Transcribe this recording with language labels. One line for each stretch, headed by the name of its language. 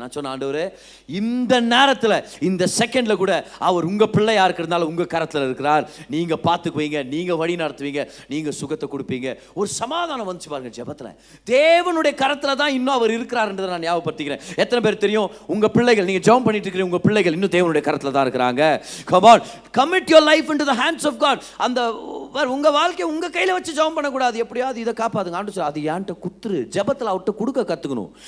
Tamil: நான் சொன்னேன், ஆண்டவரே இந்த நேரத்தில் இந்த செகண்டில் கூட அவர் உங்கள் பிள்ளையா இருக்கிறதுனால உங்கள் கரத்தில் இருக்கிறார். நீங்கள் பார்த்துக்குவீங்க, நீங்கள் வழி நடத்துவீங்க, நீங்கள் சுகத்தை கொடுப்பீங்க. ஒரு சமாதானம் வந்துச்சு பாருங்க ஜெபத்தில். தேவனுடைய கரத்தில் தான் இன்னும் அவர் இருக்கிறார்ன்றதை நான் ஞாபகப்படுத்திக்கிறேன். எத்தனை பேர் தெரியும் உங்கள் பிள்ளைகள், நீங்கள் ஜெபம் பண்ணிட்டு இருக்கிற உங்கள் பிள்ளைகள் இன்னும் தேவனுடைய கரத்தில் தான் இருக்கிறாங்க.
English: Come on, commit your life into the hands of God.
Tamil: அந்த உங்க வாழ்க்கையை உங்க கையில வச்சு ஜெபம் பண்ணக்கூடாது. எப்படியாவது இதை காப்பாத்துங்க ஆண்டு சொல்லு, அது ஏன்ட்ட குத்துரு. ஜெபத்தில் அவர்கிட்ட கொடுக்க கற்றுக்கணும்.